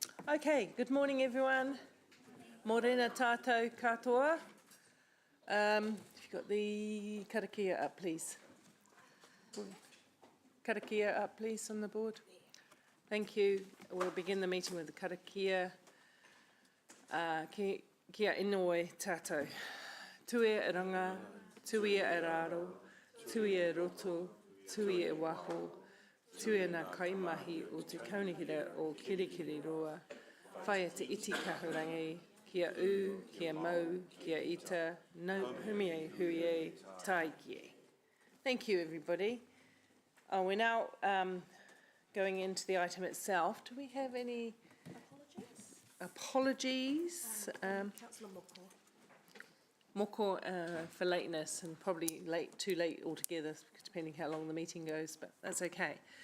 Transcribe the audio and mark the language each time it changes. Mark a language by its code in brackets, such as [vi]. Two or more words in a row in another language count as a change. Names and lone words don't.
[en] Okay, good morning everyone. [mi] Morena tātou katoa. [en] If you've got the karakia up, please. Karakia up, please, on the board. Thank you. We'll begin the meeting with the karakia. [mi] Kia inoi tātou. Tui e ranga, tui e raro, tui e roto, tui e waho, tui e nā kaimahi o te kaunihira o Kirikiri roa. Whai te iti kahurangi, kia u, kia mau, kia ita, no humie huie, tai kie. [en] Thank you, everybody. We're now going into the item itself. Do we have any apologies? Councillor Moko for lateness, and probably too late altogether, depending how long the meeting goes, but that's okay.